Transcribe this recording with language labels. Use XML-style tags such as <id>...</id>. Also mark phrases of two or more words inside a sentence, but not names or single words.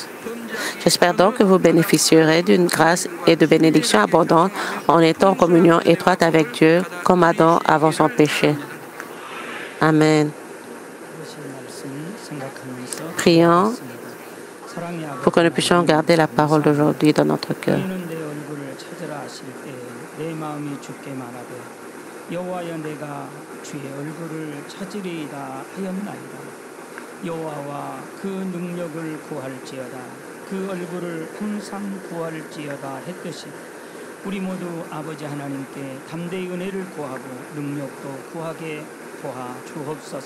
<fr>J'espère donc que vous bénéficierez d'une grâce et de bénédictions abondantes en étant en communion étroite avec Dieu, comme Adam avant son péché. Amen. Prions pour que nous puissions garder la parole d'aujourd'hui dans notre cœur.</fr> <ko>여호와와 그 능력을 구할지어다. 그 얼굴을 항상 구할지어다 했듯이 우리 모두 아버지 하나님께 담대히 은혜를 구하고 능력도 구하게 도와 주옵소서.</ko>